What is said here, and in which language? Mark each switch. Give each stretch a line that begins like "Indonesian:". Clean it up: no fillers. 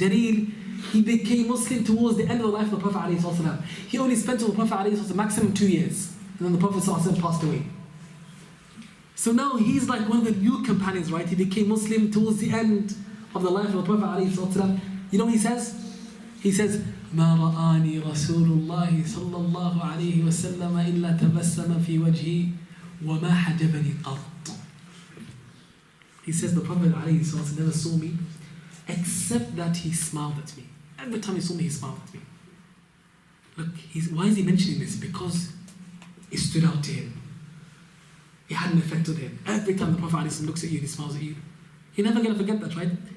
English: Jarir, he became Muslim towards the end of the life of the Prophet ﷺ. He only spent with the Prophet ﷺ maximum 2 years, and then the Prophet ﷺ passed away. So now he's like one of the new companions, right? He became Muslim towards the end of the life of the Prophet ﷺ. You know what he says? He says,
Arabic: ما رآني رسول الله صلى الله عليه وسلم إلا تبسم في وجهي وما حجبني قط.
English: He says the Prophet ﷺ never saw me except that he smiled at me. Every time he saw me, he smiled at me. Look, why is he mentioning this? Because it stood out to him. It had an effect on him. Every time the Prophet ﷺ looks at you, he smiles at you. You're never going to forget that, right?